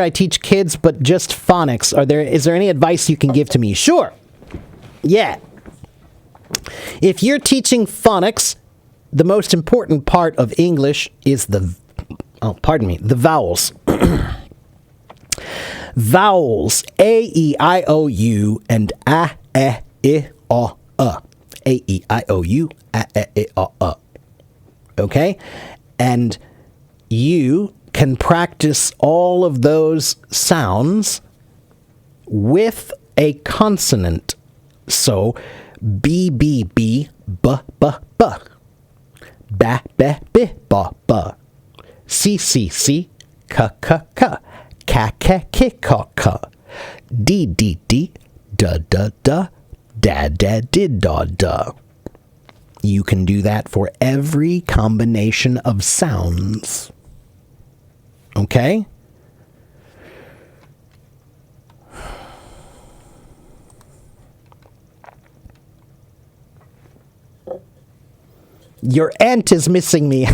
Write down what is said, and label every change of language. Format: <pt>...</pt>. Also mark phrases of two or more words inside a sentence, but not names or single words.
<en>I teach kids, but just phonics. Is there any advice you can give to me? Sure. Yeah. If you're teaching phonics, the most important part of English is the vowels. Vowels. A-E-I-O-U and A-E-I-O-U. A-E-I-O-U, A-E-I-O-U. Okay? And you can practice all of those sounds with a consonant. So, B, B, B, B, B, B. Ba, ba, bi, ba, ba. C, C, C, K, K, K. Ka, ka, ki, ka, ka. D, D, D, da, da, da. Da, da, did, da, da. You can do that for every combination of sounds. Okay? Your aunt is missing me.</en>